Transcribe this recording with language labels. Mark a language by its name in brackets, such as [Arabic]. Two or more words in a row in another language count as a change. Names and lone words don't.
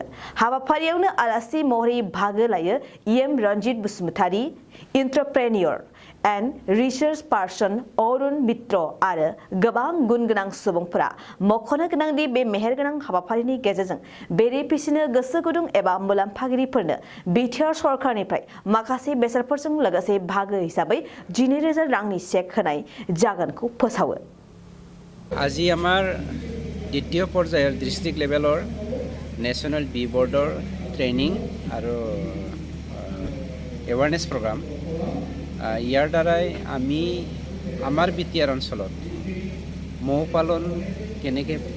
[Bodo] हाबाफारियावनो आलासि महरै बाहागो लायो एम रनजित बसुमतारी, [English] entrepreneur and research person [Bodo] अरुण मित्र आरो गोबां गुन गोनां सुबुंफोरा मख'नो गोनांदि बे मेहेरगोनां हाबाफारिनि गेजेरजों बेरे फिसिनो गोसो गुदुं एबा मुलाम्फागिरिफोरनो बिटिआर सरकारनिफ्राय माखासे बेसादफोरजों लोगोसे बाहागो हिसाबै 12,000 रांनि चेक होनाय जागोनखौ फोसावो। [Assamese] আজি আমাৰ দ্বিতীয় পৰ্যায়ৰ [English] district level [Assamese] নেশ্যনেল বি বৰ্ডৰ ট্ৰেইনিং আৰু [English] awareness program [Assamese] ইয়াৰ দ্বাৰাই আমি আমাৰ বিটিআৰ অঞ্চলত মৌ পালন কেনেকৈ